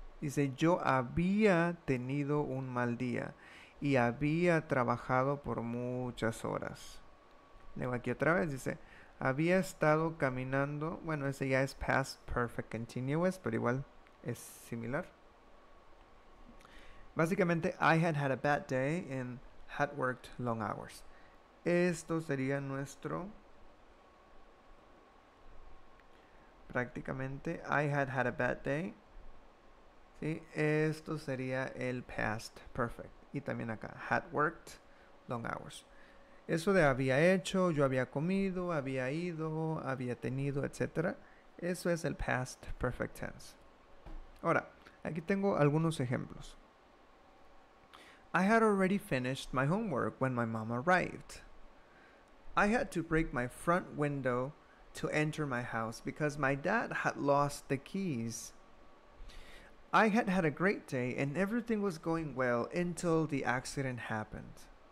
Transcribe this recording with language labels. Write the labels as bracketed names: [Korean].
[Spanish] Dice, yo había tenido un mal día y había trabajado por muchas horas. Leo aquí otra vez, dice, había estado caminando. Bueno, ese ya es past perfect continuous, pero igual es similar. Básicamente, [English] I had had a bad day and had worked long hours. [Spanish] Esto sería nuestro... Prácticamente, [English] I had had a bad day. [Spanish] ¿Sí? Esto sería el past perfect. Y también acá, [English] had worked long hours. [Spanish] Eso de había hecho, yo había comido, había ido, había tenido, etc. Eso es el past perfect tense. Ahora, aquí tengo algunos ejemplos. [English] I had already finished my homework when my mom arrived. I had to break my front window to enter my house because my dad had lost the keys. I had had a great day and everything was going well until the accident happened.